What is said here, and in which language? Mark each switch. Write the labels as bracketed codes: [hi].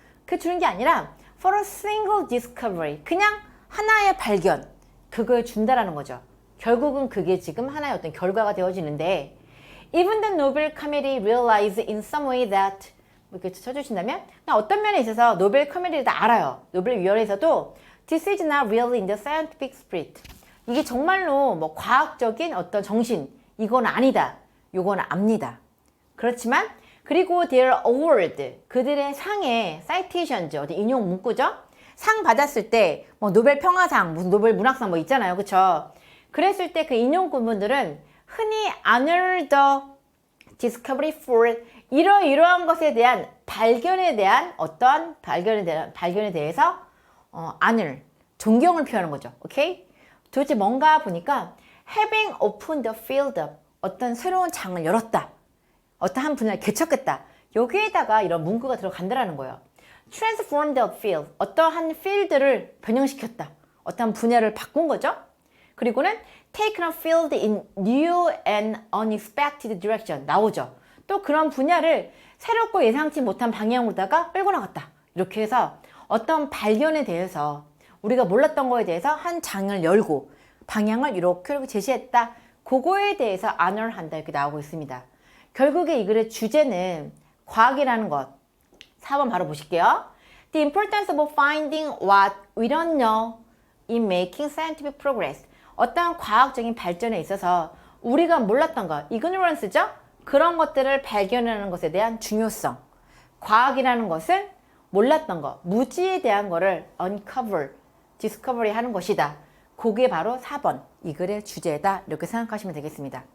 [ko] 그 주는 게 아니라 [en] for a single discovery, [ko] 그냥 하나의 발견, 그걸 준다라는 거죠. 결국은 그게 지금 하나의 어떤 결과가 되어지는데, [en] even the Nobel Committee realized in some way that, [ko] 이렇게 쳐주신다면 어떤 면에 있어서 노벨 커뮤니티도 알아요. 노벨 위원회에서도 [en] this is not really in the scientific spirit. [ko] 이게 정말로 뭐 과학적인 어떤 정신, 이건 아니다. 요건 압니다. 그렇지만 그리고 [en] their award, [ko] 그들의 상의 citations, 어디 인용 문구죠? 상 받았을 때 뭐 노벨 평화상, 무슨 노벨 문학상 뭐 있잖아요. 그쵸? 그랬을 때 그 인용 구문들은 흔히 [en] honor the discovery for [ko] 이러이러한 것에 대한 발견에 대한 어떠한 발견에 대해서 honor, 존경을 표하는 거죠. 오케이? 도대체 뭔가 보니까 [en] having opened the field up, [ko] 어떤 새로운 장을 열었다. 어떠한 분야를 개척했다. 여기에다가 이런 문구가 들어간다라는 거예요. [en] transform the field, [ko] 어떠한 필드를 변형시켰다. 어떠한 분야를 바꾼 거죠. 그리고는 [en] taken a field in new and unexpected direction [ko] 나오죠. 또 그런 분야를 새롭고 예상치 못한 방향으로다가 끌고 나갔다. 이렇게 해서 어떤 발견에 대해서 우리가 몰랐던 거에 대해서 한 장을 열고 방향을 이렇게 제시했다. 그거에 대해서 honor한다. 이렇게 나오고 있습니다. 결국에 이 글의 주제는 과학이라는 것. 4번 바로 보실게요. [en] The importance of finding what we don't know in making scientific progress. [ko] 어떠한 과학적인 발전에 있어서 우리가 몰랐던 것, ignorance죠? 그런 것들을 발견하는 것에 대한 중요성. 과학이라는 것은 몰랐던 것, 무지에 대한 것을 uncover, discovery 하는 것이다. 그게 바로 4번 이 글의 주제다 이렇게 생각하시면 되겠습니다.